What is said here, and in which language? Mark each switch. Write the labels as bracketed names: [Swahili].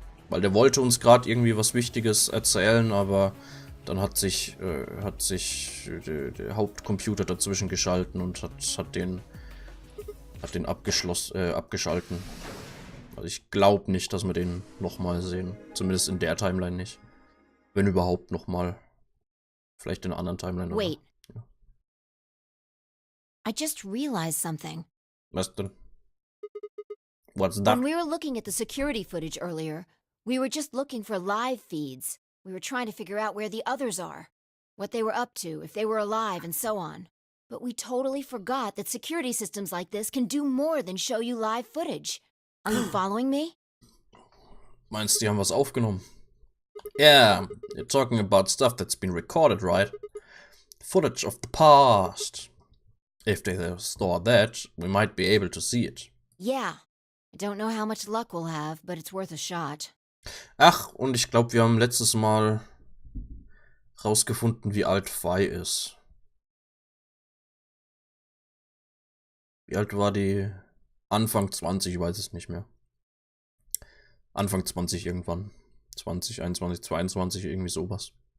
[German] Weil der wollte uns gerade irgendwie was Wichtiges erzählen, aber dann hat sich der Hauptcomputer dazwischen geschalten und hat den abgeschalten. Also ich glaube nicht, dass wir den nochmal sehen. Zumindest in der Timeline nicht. Wenn überhaupt nochmal. Vielleicht in einer anderen Timeline. [English] Wait. [German] Ja. [English] I just realized something. [German] Was denn? [English] What's that? When we were looking at the security footage earlier, we were just looking for live feeds. We were trying to figure out where the others are, what they were up to, if they were alive, and so on. But we totally forgot that security systems like this can do more than show you live footage. Are you following me? [German] Meinst du, die haben was aufgenommen? [English] Yeah, you're talking about stuff that's been recorded, right? Footage of the past. If they store that, we might be able to see it. Yeah. I don't know how much luck we'll have, but it's worth a shot. [German] Ach, und ich glaube, wir haben letztes Mal rausgefunden, wie alt Fei ist. Wie alt war die? Anfang 20, ich weiß es nicht mehr. Anfang 20 irgendwann. 20, 21, 22, irgendwie sowas.